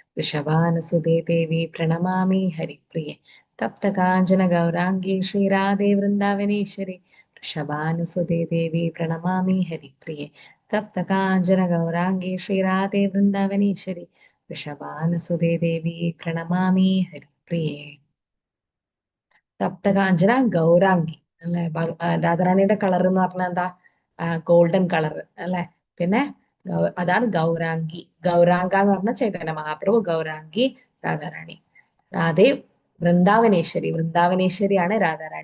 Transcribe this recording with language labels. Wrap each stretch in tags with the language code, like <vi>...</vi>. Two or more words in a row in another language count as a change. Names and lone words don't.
<sa>वृषभानुसुते देवी प्रणमामि हरिप्रिये तप्तकाञ्चन गौराङ्गी श्रीराधे वृन्दावनेश्वरी वृषभानुसुते देवी प्रणमामि हरिप्रिये तप्तकाञ्चन गौराङ्गी श्रीराधे वृन्दावनेश्वरी वृषभानुसुते देवी प्रणमामि हरिप्रिये തപ്തകാഞ്ചന ഗൗരാംഗി അല്ലെ.</sa> <ml>രാധാറാണിയുടെ കളർ എന്ന് പറഞ്ഞാൽ എന്താ?</ml> <en>golden colour</en> <ml>അല്ലെ. പിന്നെ അതാണ് ഗൗരാംഗി. ഗൗരാംഗ എന്ന് പറഞ്ഞാൽ ചൈതന്യ മഹാപ്രഭു, ഗൗരാംഗി രാധാറാണി.</ml> <sa>രാധേ വൃന്ദാവനേശ്വരി.</sa> <ml>വൃന്ദാവനേശ്വരിയാണ് രാധാറാണി.</ml>